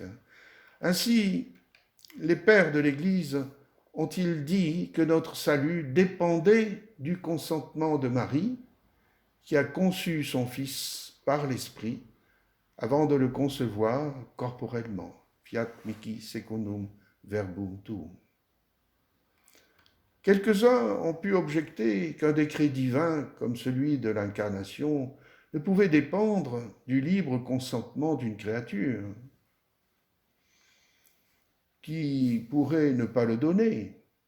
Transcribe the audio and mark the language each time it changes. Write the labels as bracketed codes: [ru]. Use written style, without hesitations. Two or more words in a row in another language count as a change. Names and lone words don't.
[fr] Ainsi, les pères de l'Église ont-ils dit que notre salut dépendait du consentement de Marie, qui a conçu son Fils par l'Esprit, avant de le concevoir corporellement. [la] Fiat mihi secundum verbum tuum. [fr] Quelques-uns ont pu objecter qu'un décret divin, comme celui de l'incarnation, ne pouvait dépendre du libre consentement d'une créature, qui pourrait ne pas le donner.